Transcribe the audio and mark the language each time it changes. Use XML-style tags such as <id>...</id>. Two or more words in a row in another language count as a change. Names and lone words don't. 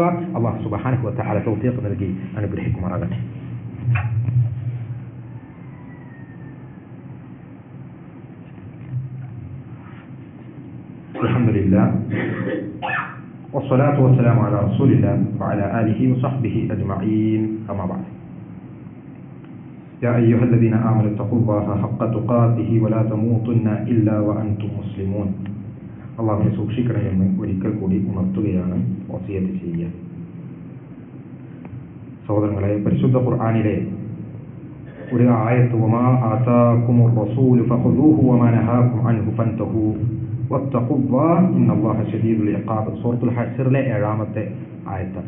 <ar>الله سبحانه وتعالى</ar> <ml>തൗഫീഖ് നൽകി അനുഗ്രഹിക്കുമാറാകട്ടെ.</ml> <ar>الحمد لله والصلاة والسلام على رسول الله وعلى آله وصحبه أجمعين. أما بعد. يا أيها الذين آمنوا اتقوا الله حق تقاته ولا تموتن إلا وأنتم مسلمون.</ar> <ml>അള്ളാഹുവിനെ സൂക്ഷിക്കണമെന്ന് ഒരിക്കൽ കൂടി ഉണർത്തുകയാണ്, വസിയത്ത് ചെയ്യുക. സഹോദരങ്ങളെ, പരിശുദ്ധ ഖുർആനിലെ ഒരു ആയത്ത്,</ml> <ar>وما آتاكم الرسول فخذوه وما نهاكم عنه فانتهوا واتقوا الله إن الله شديد العقاب,</ar> <ml>സൂറത്തുൽ ഹശ്റിലെ 7-ാമത്തെ ആയത്താണ്.</ml>